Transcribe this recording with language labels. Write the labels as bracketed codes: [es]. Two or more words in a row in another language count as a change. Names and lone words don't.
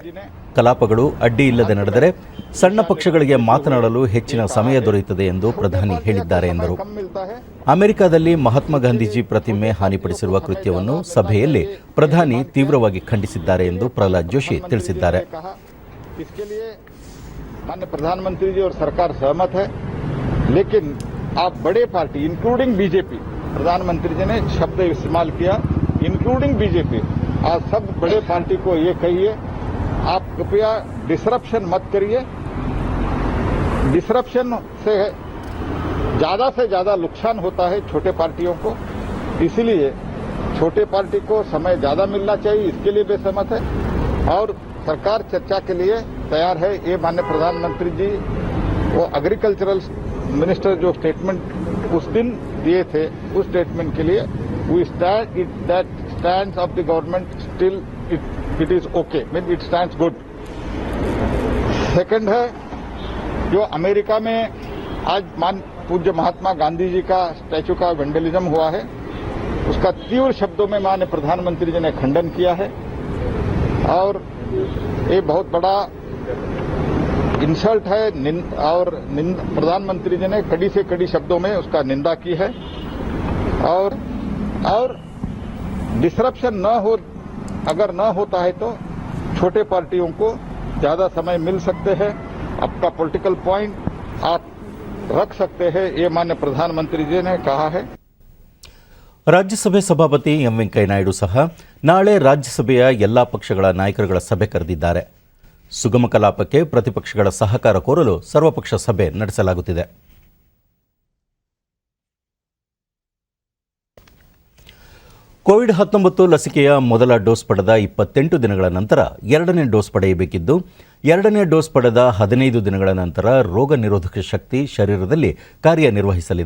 [kn] ಕಲಾಪಗಳು ಅಡ್ಡಿ ಇಲ್ಲದೆ ನಡೆದರೆ ಸಣ್ಣ ಪಕ್ಷಗಳಿಗೆ ಮಾತನಾಡಲು ಹೆಚ್ಚಿನ ಸಮಯ ದೊರೆಯುತ್ತದೆ ಎಂದು ಪ್ರಧಾನಿ ಹೇಳಿದ್ದಾರೆ ಎಂದರು. ಅಮೆರಿಕದಲ್ಲಿ ಮಹಾತ್ಮ ಗಾಂಧೀಜಿ ಪ್ರತಿಮೆ ಹಾನಿಪಡಿಸಿರುವ ಕೃತ್ಯವನ್ನು ಸಭೆಯಲ್ಲಿ ಪ್ರಧಾನಿ ತೀವ್ರವಾಗಿ ಖಂಡಿಸಿದ್ದಾರೆ ಎಂದು ಪ್ರಹ್ಲಾದ್ ಜೋಶಿ ತಿಳಿಸಿದ್ದಾರೆ. [hi] प्रधानमंत्री जी और सरकार सहमत है, लेकिन आप बड़े पार्टी इंक्लूडिंग बीजेपी, प्रधानमंत्री जी ने शब्द इस्तेमाल किया इंक्लूडिंग बीजेपी, आज सब बड़े पार्टी को ये कहिए आप कृपया डिसरप्शन मत करिए. डिसरप्शन से ज्यादा नुकसान होता है छोटे पार्टियों को, इसलिए छोटे पार्टी को समय ज्यादा मिलना चाहिए. इसके लिए भी सहमत है और सरकार चर्चा के लिए तैयार है. ये माननीय प्रधानमंत्री जी वो [en] agricultural minister [hi] जो स्टेटमेंट उस दिन दिए थे, उस स्टेटमेंट के लिए [en] we stand that stands of the government still it is okay, mean it stands good. [hi] सेकंड है जो अमेरिका में आज पूज्य महात्मा गांधी जी का स्टैचू का वेंडलिज्म हुआ है, उसका तीव्र शब्दों में माननीय प्रधानमंत्री जी ने खंडन किया है और ये बहुत बड़ा इंसल्ट है और प्रधानमंत्री जी ने कड़ी से कड़ी शब्दों में उसका निंदा की है. और डिसरप्शन अगर न होता है तो छोटे पार्टियों को ज्यादा समय मिल सकते हैं, आपका [en] political point [hi] आप रख सकते हैं, ये माननीय प्रधानमंत्री जी ने कहा है. [kn] ರಾಜ್ಯಸಭೆ ಸಭಾಪತಿ ಎಂ ವೆಂಕಯ್ಯ ನಾಯ್ಡು ಸಹ ನಾಳೆ ರಾಜ್ಯಸಭೆಯ ಎಲ್ಲಾ ಪಕ್ಷಗಳ ನಾಯಕರುಗಳ ಸಭೆ ಕರೆದಿದ್ದಾರೆ. ಸುಗಮ ಕಲಾಪಕ್ಕೆ ಪ್ರತಿಪಕ್ಷಗಳ ಸಹಕಾರ ಕೋರಲು ಸರ್ವಪಕ್ಷ ಸಭೆ ನಡೆಸಲಾಗುತ್ತಿದೆ. ಕೋವಿಡ್-19 ಲಸಿಕೆಯ ಮೊದಲ ಡೋಸ್ ಪಡೆದ 28 ದಿನಗಳ ನಂತರ ಎರಡನೇ ಡೋಸ್ ಪಡೆಯಬೇಕಿದ್ದು, ಎರಡನೇ ಡೋಸ್ ಪಡೆದ 15 ದಿನಗಳ ನಂತರ ರೋಗ ನಿರೋಧಕ ಶಕ್ತಿ ಶರೀರದಲ್ಲಿ ಕಾರ್ಯನಿರ್ವಹಿಸಲಿದೆ.